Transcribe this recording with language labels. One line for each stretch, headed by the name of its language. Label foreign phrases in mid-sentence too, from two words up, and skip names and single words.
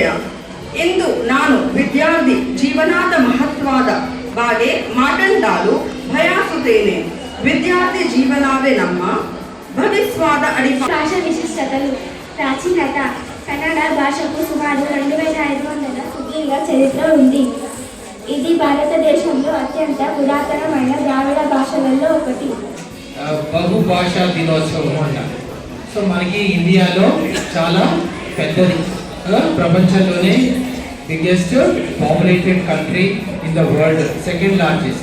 Kannada: ಇಂದು ನಾನು ವಿದ್ಯಾರ್ಥಿ ಜೀವನದ ಮಹತ್ವದ ಬಗ್ಗೆ ಮಾತನಾಡಲು ಬಯಸುತ್ತೇನೆ. ವಿದ್ಯಾರ್ಥಿ ಜೀವನವೇ ನಮ್ಮ ಭವಿಷ್ಯದ ಅಡಿಪಾಯ.
Telugu: భాషా విశిష్టతలు. ప్రాచీనత. కన్నడ భాషకు సుమారు 2500 సుదీర్ఘ చరిత్ర ఉంది. ఇది భారతదేశంలో అత్యంత పురాతనమైన ద్రావిడ భాషలలో ఒకటి. బహుభాషా దినోత్సవం అంటారు. సో మనకి ఇండియాలో చాలా పెద్దది, ప్రపంచంలోనే
English: biggest populated country in the world, second largest.